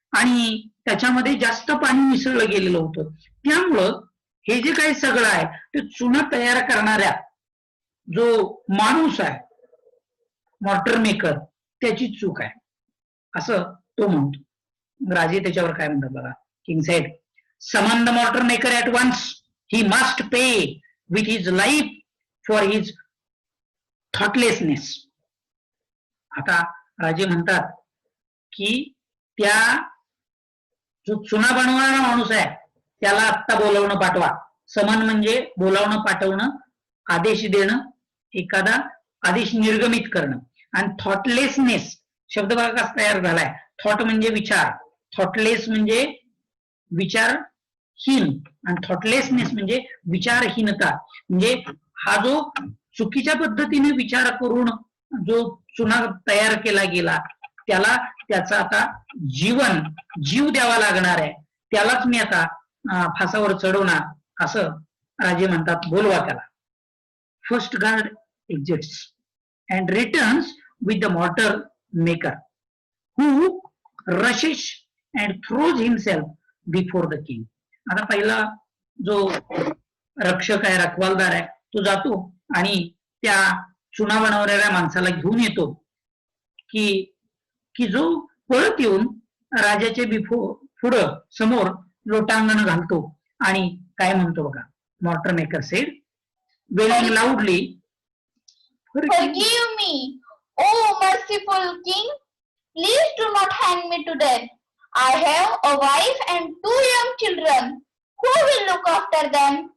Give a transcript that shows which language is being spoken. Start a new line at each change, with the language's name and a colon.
Marathi: आणि त्याच्यामध्ये जास्त पाणी मिसळलं गेलेलं होतं. त्यामुळं हे जे काही सगळं आहे ते चुना तयार करणाऱ्या जो माणूस आहे, मॉर्टर मेकर, त्याची चूक आहे असं तो म्हणतो. राजे त्याच्यावर काय म्हणतात बघा.
English: King said, "Summon the mortar maker at once. He must pay with his life for his thoughtlessness." आता
Marathi: राजे म्हणतात की त्या जो चुना बनवणारा माणूस आहे त्याला आत्ता बोलावणं पाठवा. समन म्हणजे बोलावणं पाठवणं, आदेश देणं, एखादा आदेश निर्गमित करणं. आणि थॉटलेसनेस शब्द बघा कसा तयार झालाय. थॉट म्हणजे विचार, थॉटलेस म्हणजे विचारहीन आणि थॉटलेसनेस म्हणजे विचारहीनता. म्हणजे हा जो चुकीच्या पद्धतीने विचार करून जो चुना तयार केला गेला त्याला त्याचा आता जीव द्यावा लागणार आहे, त्यालाच मी आता फासावर चढवणार असं राजे म्हणतात. बोलवा त्याला.
English: First guard exits and returns with the mortar maker who rushes and throws himself before the king.
Marathi: आता पहिला जो रक्षक आहे, रखवालदार आहे, तो जातो आणि त्या चुना बनवणाऱ्या माणसाला घेऊन येतो की जो पळत येऊन राजाच्या पुढं समोर लोटांगण घालतो आणि काय म्हणतो बघा.
English: Mortar maker said wailing loudly, Forgive me, oh merciful king. Please do not hang me to death. I have a wife and 2 young children. Who will look after them?